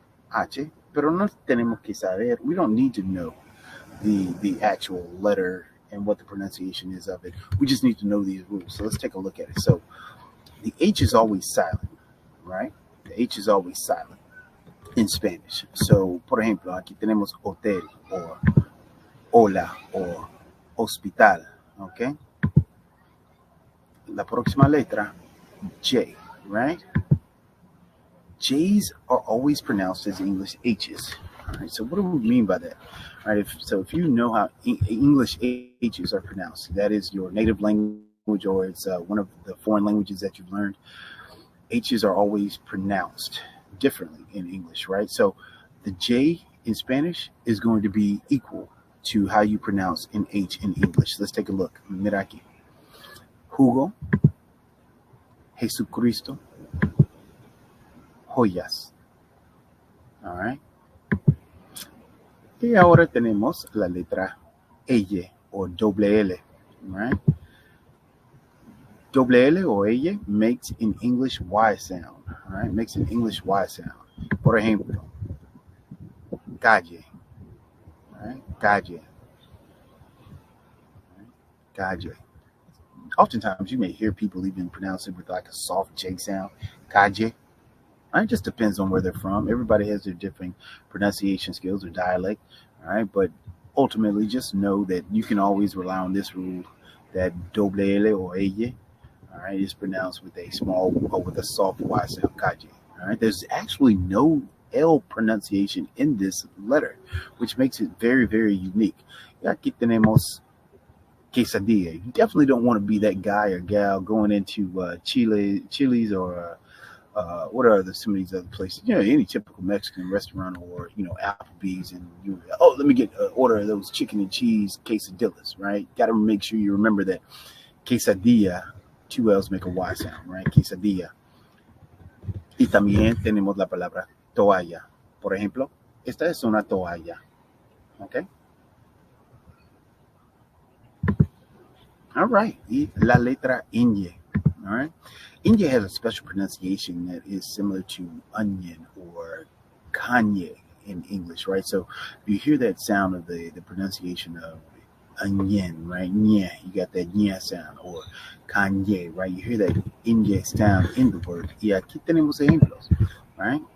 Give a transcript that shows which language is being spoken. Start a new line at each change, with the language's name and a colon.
Spanish: H, pero no tenemos que saber.
English: We don't need to know the actual letter and what the pronunciation is of it. We just need to know these rules. So let's take a look at it. So the H is always silent, right? The H is always silent in Spanish.
Spanish: So, por ejemplo, aquí tenemos hotel or hola or hospital, ¿ok? La próxima letra, J, right?
English: J's are always pronounced as English H's. All right, so what do we mean by that? All right, if you know how English H's are pronounced, that is your native language or it's one of the foreign languages that you've learned, H's are always pronounced differently in English, right? So the J in Spanish is going to be equal to how you pronounce an H in English. Let's take a look.
Spanish: Mira aquí.
English: Jugo, Jesucristo, joyas. All right.
Spanish: Y ahora tenemos la letra L o doble L, right?
English: Double L or L makes an English Y sound, all right? Makes an English Y sound.
Spanish: Por ejemplo,
English: calle, all right?
Spanish: Calle, calle.
English: Oftentimes, you may hear people even pronounce it with like a soft J sound, calle. It just depends on where they're from. Everybody has their different pronunciation skills or dialect, all right? But ultimately, just know that you can always rely on this rule that doble L or L, all right, is pronounced with a small or with a soft Y sound, calle. All right, there's actually no L pronunciation in this letter, which makes it very, very unique.
Spanish: Y aquí tenemos quesadilla.
English: You definitely don't want to be that guy or gal going into Chili's or what are some of these other places? You know, any typical Mexican restaurant or, you know, Applebee's and let me get an order of those chicken and cheese quesadillas, right? Got to make sure you remember that quesadilla, 2 L's make a Y sound, right?
Spanish: Quesadilla. Y también tenemos la palabra toalla. Por ejemplo, esta es una toalla, okay? All right, y la letra ñ, all right?
English: Ñ has a special pronunciation that is similar to onion or Kanye in English, right? So you hear that sound of the pronunciation of onion, right? Nye, you got that nye sound, or Kanye, right? You hear that ñ sound in the word.
Spanish: Y aquí tenemos ejemplos, right?